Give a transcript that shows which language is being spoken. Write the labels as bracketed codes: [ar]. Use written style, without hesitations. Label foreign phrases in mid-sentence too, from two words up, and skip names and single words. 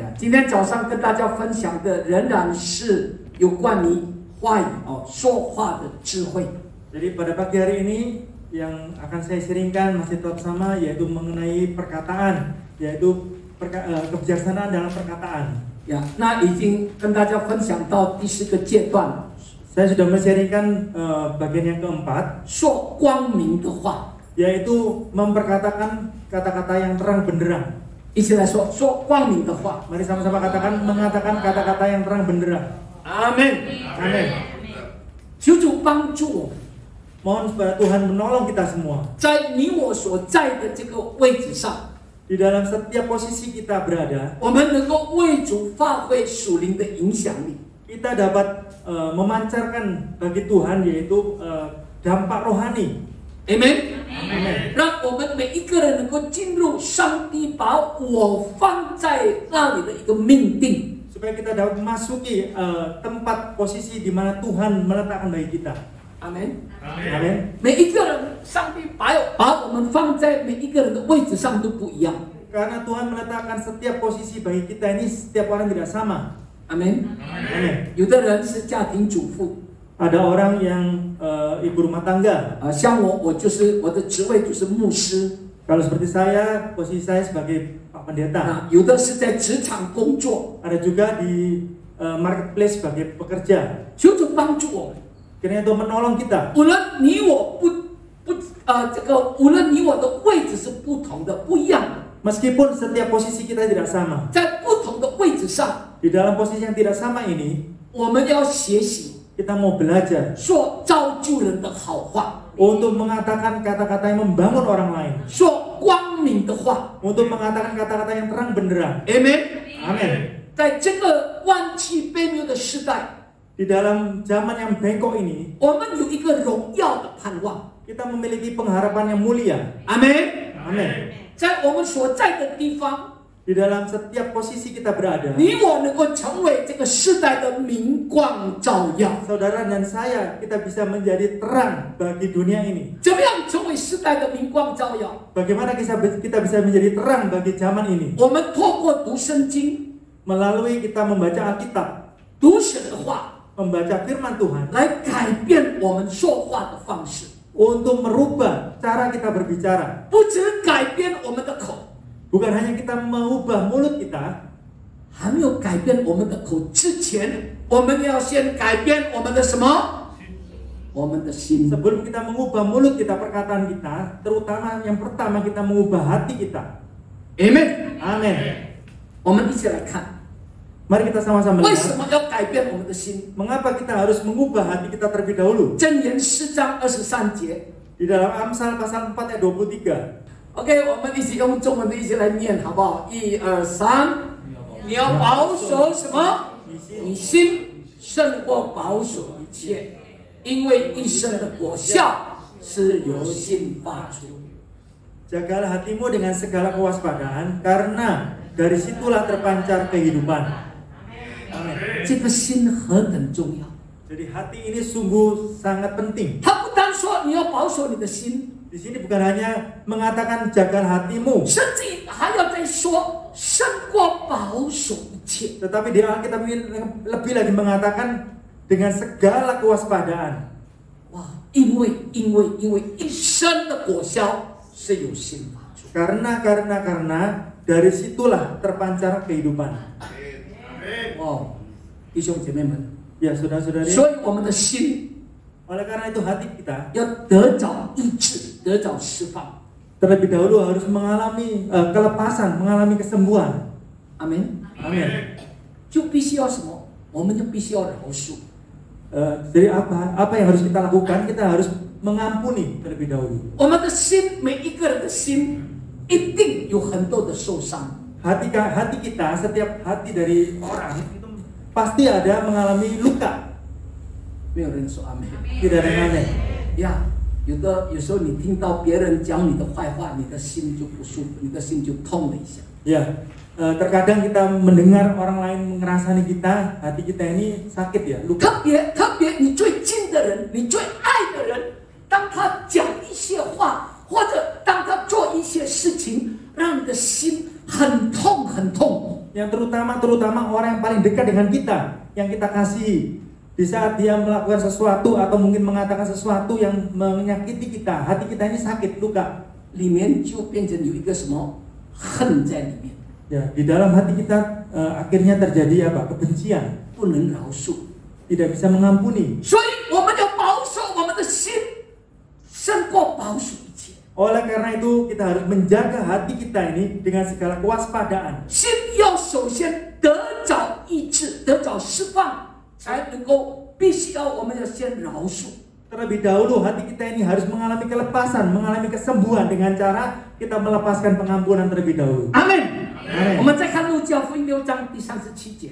[zh] 今天早上跟大家分享的仍然是有关于话语说话的智慧。 [id] Jadi pada pagi hari ini yang akan saya sharingkan masih tetap sama, yaitu mengenai perkataan, yaitu kebijaksanaan dalam perkataan. [zh] 那已经跟大家分享到第4个阶段， [id] Saya sudah men-sharingkan bagian yang keempat, [zh] 说光明的话， [id] yaitu memperkatakan kata-kata yang terang benderang. [zh] 一起来说光明的话。 [id] Mari sama-sama katakan, mengatakan kata-kata yang terang benderang. [zh] 阿门， [id] Amin. [zh] 求主帮助我， [id] Mohon supaya Tuhan menolong kita semua. [zh] 在你我所在的这个位置上， [id] Di dalam setiap posisi kita berada, [zh] 我们能够为主发挥属灵的影响力。 [id] kita dapat memancarkan bagi Tuhan, yaitu dampak rohani. [zh] Amen. [id] Amin. [zh] 让我们每一个人能够进入上帝把我放在那里的一个命定。 [id] Supaya kita dapat memasuki tempat posisi di mana Tuhan meletakkan bagi kita. [zh] Amen. [id] Amin. [zh] 每一个人，上帝把我们放在每一个人的位置上都不一样。 [id] Karena Tuhan meletakkan setiap posisi bagi kita ini, setiap orang tidak sama. [zh] Amen. [id] Amin. [zh] 有的人是家庭主妇， [id] Ada orang yang ibu rumah tangga. [zh] 像我就是我的职位就是牧师。 [id] Kalau seperti saya, posisi saya sebagai Pak Pendeta. [zh] 有的是在职场工作， [id] Ada juga di marketplace sebagai pekerja. [zh] 求主帮助我们。 [id] Kiranya Tuhan menolong kita. [zh] 无论你我无论你我的位置是不同的、不一样的， [id] Meskipun setiap posisi kita tidak sama. [zh] 在不同的位置上， [id] Di dalam posisi yang tidak sama ini, [zh] 我们要学习 [id] kita mau belajar [zh] 说造就人的好话， [id] untuk mengatakan kata-kata yang membangun orang lain. [zh] 说光明的话。 [id] Untuk mengatakan kata-kata yang terang benderang. [zh] Amen。 [id] Amin. [zh] 在这个弯曲卑谬的时代， [id] Di dalam zaman yang bengkok ini, [zh] 我们有一个荣耀的盼望。 [id] kita memiliki pengharapan yang mulia. [zh] 阿门。 [id] Amin. [zh] 在我们所在的地方， [id] Di dalam setiap posisi kita berada, [zh] 你我能够成为这个时代的明光照耀。 [id] saudara dan saya, kita bisa menjadi terang bagi dunia ini. [zh] 怎么样成为时代的明光照耀？ [id] Bagaimana kita bisa menjadi terang bagi zaman ini? [zh] 我们透过读圣经、 [id] Melalui kita membaca Alkitab, [zh] 读神的话， [id] membaca firman Tuhan, [zh] 来改变我们说话的方式， [id] untuk merubah cara kita berbicara. [zh] 不只改变我们的口， [id] Bukan hanya kita mengubah mulut kita, [zh] 还没有改变我们的口之前，我们要先改变我们的什么？我们的心。 [id] sebelum kita mengubah mulut kita, perkataan kita, terutama yang pertama kita mengubah hati kita. [zh] Amen。 [id] Amin. [zh] 我们一起来看， [id] Mari kita sama-sama [zh] 为什 [id] lihat [zh] 么要改变我们的心？ [id] mengapa kita harus mengubah hati kita terlebih dahulu. [zh] 箴言4章23节。 [id] Di dalam Amsal pasal 4 ayat 23. [zh] OK， 我们一起用中文的一起来念，好不好？1、2、3，你要保守什么？你心胜过保守一切，因为一生的果效是由心发出。 [id] Jagalah hatimu dengan segala kewaspadaan, karena dari situlah terpancar kehidupan. Amin. [zh] 这个心何等重要！ [id] Jadi hati ini sungguh sangat penting. [zh] 他不单说你要保守你的心， [id] Di sini bukan hanya mengatakan jaga hatimu, [zh] 甚至还要再说胜过保守一切。 [id] tetapi di Alkitab ini lebih lagi mengatakan dengan segala kewaspadaan. [zh] 哇，因为一生的果效是由心发出。 [id] Karena dari situlah terpancar kehidupan. [zh] 哦，弟兄姐妹们， [id] Ya saudara-saudari, [zh] 所以我们的心 [id] oleh karena itu hati kita [zh] 要得着医治，得着释放。 [id] terlebih dahulu harus mengalami kelepasan, mengalami kesembuhan. [zh] 阿门。 [id] Amin. [zh] 就必须要什么？我们就必须要饶恕。 [id] Jadi apa yang harus kita lakukan? Kita harus mengampuni terlebih dahulu. [zh] 我们的心，每一个人的心，一定有很多的受伤。 [id] Hati kita, setiap hati dari orang itu pasti ada mengalami luka. [zh] 没有人说阿门。 [id] Tidak ada yang aneh. [zh] 呀，有时候你听到别人讲你的坏话，你的心就不舒服，你的心就痛了一下。 [id] Ya, terkadang kita mendengar orang lain mengerasani kita, hati kita ini sakit ya, luka. [zh] 特别你最近的人，你最爱的人，当他讲一些话，或者当他做一些事情，让你的心很痛很痛。 [id] yang terutama orang yang paling dekat dengan kita, yang kita kasihi. Di saat dia melakukan sesuatu atau mungkin mengatakan sesuatu yang menyakiti kita, hati kita ini sakit, luka. [zh] 里面就变成有一个什么恨在里面。 [id] Ya, di dalam hati kita akhirnya terjadi apa? Kebencian, [zh] 不能饶恕， [id] tidak bisa mengampuni. [zh] 所以我们要保守我们的心，胜过保守一切。 [id] Oleh karena itu kita harus menjaga hati kita ini dengan segala kewaspadaan. [zh] 心要首先得着医治，得着释放，才能够必须要我们要先饶恕。 [id] Terlebih dahulu hati kita ini harus mengalami kelepasan, mengalami kesembuhan dengan cara kita melepaskan pengampunan terlebih dahulu. [zh] 阿门。 [id] Amin. [zh] 我们再看路加福音6章第37节，